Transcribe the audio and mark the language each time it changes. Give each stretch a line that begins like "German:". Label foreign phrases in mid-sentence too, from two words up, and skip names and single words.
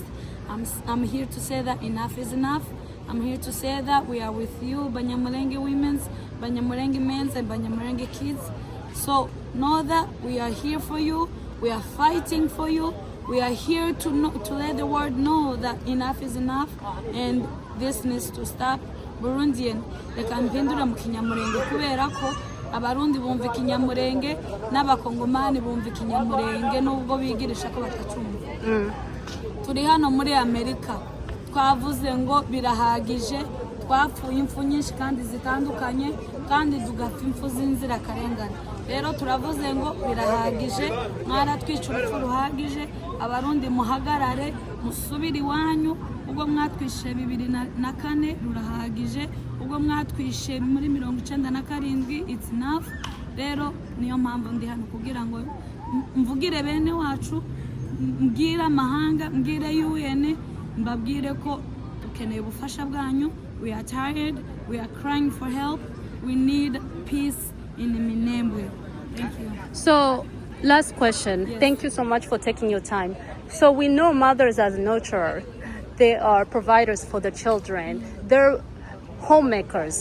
English: I'm here to say that enough is enough. I'm here to say that we are with you, Banyamulenge women's, Banyamulenge men's, and Banyamulenge kids. So know that we are here for you. We are fighting for you. We are here to let the world know that enough is enough, and this needs to stop.
Kinyarwanda: Burundian, reka mpindura mu kinyamurenge kubera ko abarundi bumva ikinyamurenge n'abakongomani bumva ikinyamurenge nubwo bigirisha ko batacumva. Turi hano muri Amerika, twavuze ngo birahagije, twapfuye impfu nyinshi kandi zitandukanye, kandi tugapfa impfu z'inzirakarengane. Rero turavuze ngo birahagije, mwaratwica urupfu ruhagije, abarundi muhagarare, musubire iwanyu. Ubwo mwatwishe 2004 rurahagije, ubwo mwatwishe muri 1997
English: it's enough.
Kinyarwanda: Rero niyo mpamvu ndi hano kugira ngo mvugire bene wacu, mbwira amahanga, mbwire UN, mbabwire ko dukeneye ubufasha bwanyu.
English: We are tired, we are crying for help, we need peace in Minembwe. Thank you. So, last question. Yes. Thank you so much for taking your time. So we know mothers as nurturers. They are providers for the children. They're homemakers.